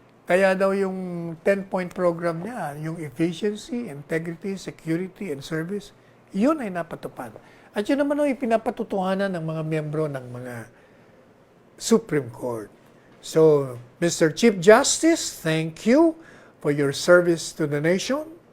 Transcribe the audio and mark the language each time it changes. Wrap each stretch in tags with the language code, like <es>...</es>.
<tl>Kaya daw yung 10-point program niya, yung efficiency, integrity, security, and service, yun ay napatupad. At yun naman ang ipinapatutuhanan ng mga miyembro ng mga Supreme Court.</tl> <en>So, Mr. Chief Justice, thank you for your service to the nation.</en>